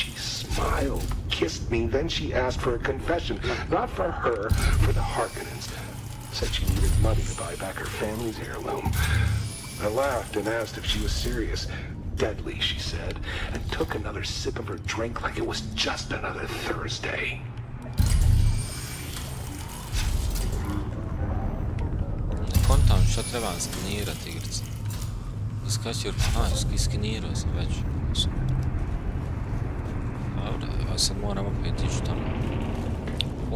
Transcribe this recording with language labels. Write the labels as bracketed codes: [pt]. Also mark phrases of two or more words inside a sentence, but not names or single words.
[en] She smiled, kissed me, then she asked for a confession. Not for her, for the Harkonnens. Said she needed money to buy back her family's heirloom. I laughed and asked if she was serious. Deadly, she said, and took another sip of her drink like it was just another Thursday. [hr] Kontam što trebam skenirati igrice. Iskačio, iskenirao sam već. Dobro, ja sad moram opet ići tamo.